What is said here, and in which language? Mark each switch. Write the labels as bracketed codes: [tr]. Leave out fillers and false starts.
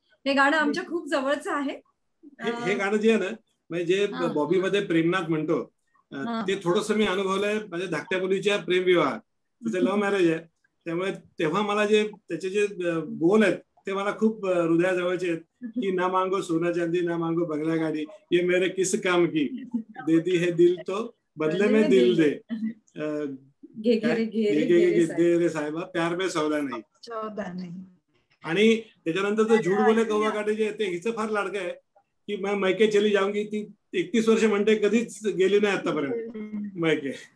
[mr] हे गाणं आमच्या खूप जवळचं आहे. हे गाणं जे आहे ना, म्हणजे जे बॉबी मध्ये प्रेमनाथ म्हणतो ते थोडस मी अनुभवलंय. माझ्या धाकट्या मुलीच्या प्रेमविवाह, तिचं लव्ह मॅरेज आहे, त्यामुळे तेव्हा मला जे त्याचे जे बोल आहेत ते मला खूप हृदयाजवळचे आहेत. [hi] की ना मांगो सोना चांदी ना मांगो बंगला गाडी, ये मेरे किस काम की, दे दी है दिल तो बदले में दिल दे, घे रे साहेबा प्यार में सौदा नाही. [mr] आणि त्याच्यानंतर तर [hi] झूठ बोले कौवा काटे [mr] जे ते हिचं फार लाडकं आहे की [hi] मैं मैके चली जाऊंगी. [mr] ती 31 वर्ष म्हणते, कधीच गेली नाही आतापर्यंत मैके.